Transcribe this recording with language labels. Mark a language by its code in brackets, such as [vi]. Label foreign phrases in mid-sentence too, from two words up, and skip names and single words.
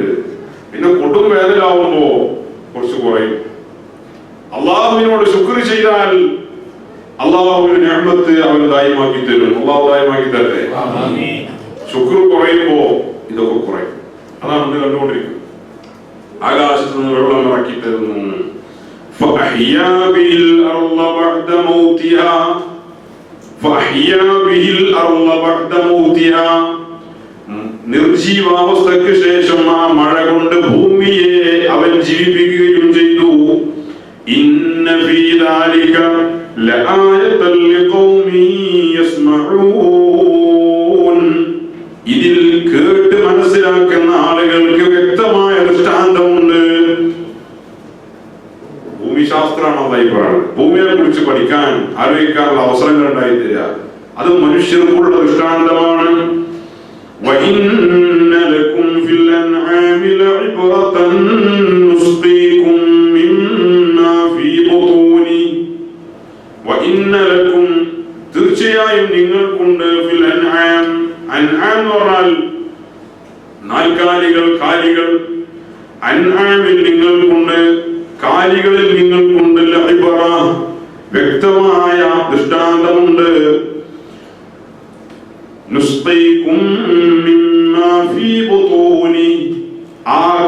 [ml] പിന്നെ കൊടും വേനലാവുമ്പോ കുറച്ച് കുറയും. അള്ളാഹുവിനോട് ശുക്ർ ചെയ്താൽ അള്ളാഹുവിന്റെ നിഅമത്ത് അവൻ ദായിമാക്കി തരും. അള്ളാഹു ദായിമാക്കി തരട്ടെ. ശുക്ർ കുറയുമ്പോ ഇതൊക്കെ കുറയും. അതാണ് ഇന്ന് കണ്ടുകൊണ്ടിരിക്കുന്നത്. ആകാശത്ത് നിന്ന് വെള്ളം ഇറക്കി തരുന്നു. [ar] فأحيا به الأرض بعد موتها, [ml] നിർജീവാവസ്ഥയ്ക്ക് ശേഷം ആ മഴ കൊണ്ട് ഭൂമിയെ അവൻ ജീവിപ്പിക്കുകയും ചെയ്തു. [ar] إن في ذلك لآية لقوم يسمعون, [ml] ഇതിൽ കേട്ട് മനസ്സിലാക്കുന്ന ആളുകൾക്ക് വ്യക്തമായ ദൃഷ്ടാന്തമുണ്ട്. ഭൂമിശാസ്ത്രമാണ് അതായി പറയുന്നത്. ഭൂമിയെ കുറിച്ച് പഠിക്കാൻ ആലോചിക്കാനുള്ള അവസരങ്ങൾ ഉണ്ടായിത്തീരുക, അത് മനുഷ്യർക്കുള്ള ദൃഷ്ടാന്തമാണ്. [ar] وإن لكم في الأنعام لعبرة نسقيكم مما في بطونه وإن لكم [ml] തീർച്ചയായും നിങ്ങൾക്കുണ്ട് [ar] في الأنعام الأنعام [ml] പറഞ്ഞാൽ നാൽക്കാലികൾ കാലികൾ അൻആമിൽ നിങ്ങൾക്കുണ്ട് കാലികളിൽ നിങ്ങൾക്കുണ്ട് ലഇബറ വ്യക്തമായ ദൃഷ്ടാന്തമുണ്ട് [ar] نسقيكم مما في بطون [ml] ആ